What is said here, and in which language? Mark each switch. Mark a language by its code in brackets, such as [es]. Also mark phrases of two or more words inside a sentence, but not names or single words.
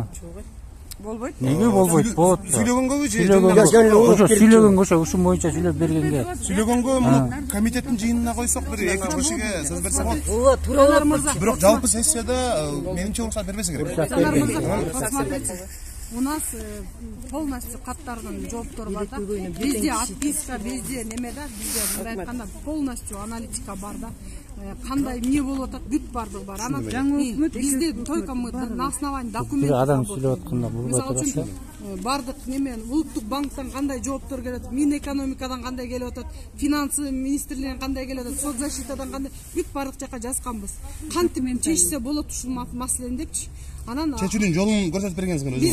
[ky] Болбойт. Неге болбойт? Болот. Сүйлөгөнгөбү же? Ошо сүйлөгөнгө, ошо ушун боюнча сүйлөп бергенге. Сүйлөгөнгө муну комитеттин жыйынына койсок, бир 2 кишиге сөз берсе болот. Ооба, тууралар мырза. Бирок жалпы сессияда менимче уруксат бербесе керек. [ru] У нас полностью [ky] каттардын жооптор бар да. Бизде отписка, бизде неме да, бизде мындай айтканда полностью аналитика бар да. Кандай эмне болуп атат, бүт бардыгы бар. Анан бизде [ru] только мы на основании документов. [ky] Адам сүйлөп атканда бурбай турат. Бардык неме улуттук банктан кандай жооптор келет, Минэкономикадан кандай келип атат, финансы министрлигинен кандай келип атат, соцзащитадан кандай бүт бардык жака жазганбыз. Кантип чечсе болот ушул маселени депчи. Анан чечүүнүн жолун көрсөтүп бергенсиңер өзүңөр.